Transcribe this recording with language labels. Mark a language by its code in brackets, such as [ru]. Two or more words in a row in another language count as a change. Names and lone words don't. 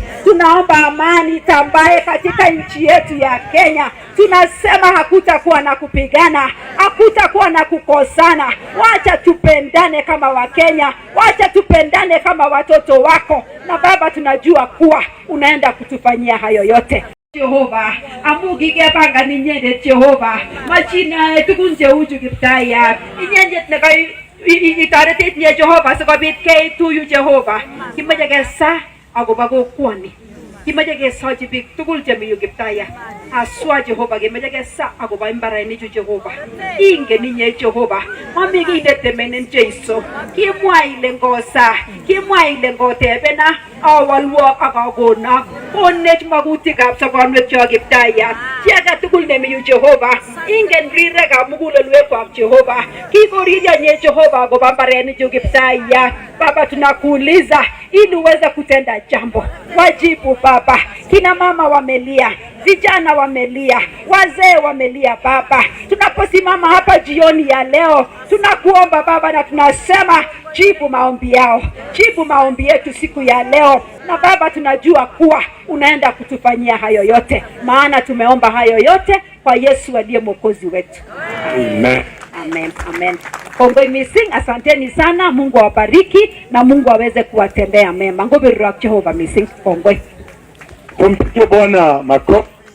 [sw] Tunaomba amani tambaye katika nchi yetu ya Kenya. Tunasema hakutakuwa na kupigana, hakutakuwa na kukosana. Wacha tupendane kama Wakenya, wacha tupendane kama watoto wako. Na Baba, tunajua kuwa unaenda kutufanyia hayo yote. [kln] Jehova, amugige banga ninyende Jehova, machina tukunje uju Kiptayat, ninyende nakai itaretet niya Jehova sikobit keituyu Jehova. Kimache kesa akobo kokwoni, kimache kesochi biik tugul chemi yu Kiptayat. Aswa Jehova, kimache kesa akobo imbarenichu Jehova. Ingen inye Jehova, mami kiy netemenen Jeiso. Kimwa ile ngosa, kimwa ile ngotebena awalwok ak akonak. Konech magutikab sobonwekyok Kiptayat. Chi age tugul nemi yu Jehova, ingen rirekab mugulelwekwak Jehova. Kikoriryo nye Jehova akobo mbarenichu Kiptayat. [sw] Baba, tunakuuliza ili uweze kutenda jambo. Wajibu Baba. Kina mama wamelia, vijana wamelia, wazee wamelia Baba. Tunaposimama hapa jioni ya leo, tunakuomba Baba na tunasema jibu maombi yao, jibu maombi yetu siku ya leo. Na Baba, tunajua kuwa unaenda kutufanyia hayo yote, maana tumeomba hayo yote kwa Yesu aliye mwokozi wetu. Amen. Amen. Amen. [kln] Kongoi missing, [sw] asanteni sana. Mungu awabariki na Mungu aweze kuwatendea mema. [kln] Ngoberura Jehova missing. Kongoi. [sw] Kumpigie Bwana makofi.